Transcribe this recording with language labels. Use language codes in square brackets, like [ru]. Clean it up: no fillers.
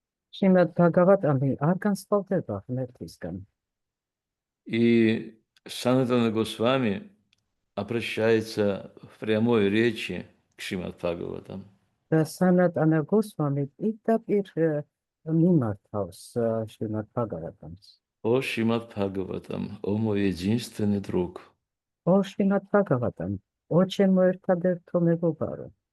[ka] Шримад Бхагаватам არ განსხვავდება ღმერთისგან. [ru] И Санатана Госвами обращается в прямой речи к Шримад Бхагаватам. [ka] და სანატანა გოსვამი პირდაპირ მიმართავს შრიმად ბჰაგავატამს. [ru] О Шримад Бхагаватам, о мой единственный друг, [ka] ო შრიმად ბჰაგავატამ, ო ჩემო ერთადერთო მეგობარო,